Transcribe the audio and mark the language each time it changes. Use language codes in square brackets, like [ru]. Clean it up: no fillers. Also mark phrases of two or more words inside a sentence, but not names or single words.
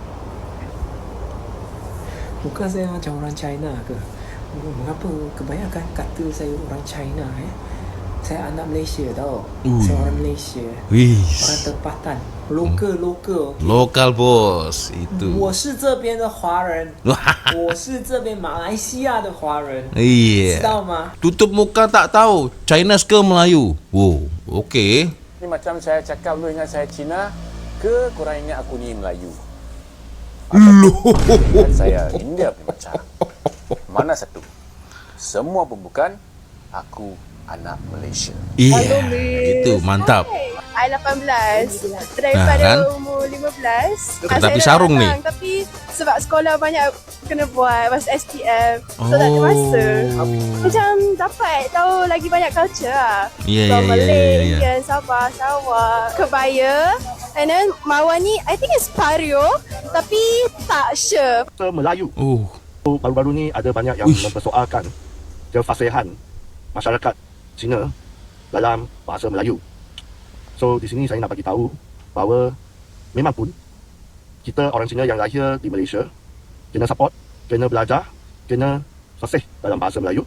[ms] Bukan saya macam orang China ke? Mengapa kebanyakan kata saya orang China Saya anak Malaysia tau. Saya orang Malaysia. Orang tempatan. Lokal bos itu. [zh] 我是这边的华人。我是这边马来西亚的华人。 [ms] Iya. [zh] 知道吗？ [ms] Tutup muka tak tahu Chinese ke Melayu. Wow, oke. Ini macam saya cakap lu ingat saya Cina ke korang ingat aku ni Melayu? Dan saya India punya macam. Mana satu? Semua pun bukan. Aku anak Malaysia. Iya, gitu, mantap. I 18 daripada umur 15. Tapi sarung ni. Tapi sebab sekolah banyak kena buat masa SPM, so tak ada masa. Macam dapat tahu lagi banyak culture lah. Malay, Indian, Sabah, Sarawak, Kebaya. [en] And then [ms] Mawar ni [en] I think it's Pario, [ms] tapi tak sure. Melayu. Baru-baru ni ada banyak yang mempersoalkan kefasihan masyarakat Cina dalam bahasa Melayu. So di sini saya nak bagi tahu bahawa memang pun kita orang Cina yang lahir di Malaysia kena support, kena belajar, kena fasih dalam bahasa Melayu.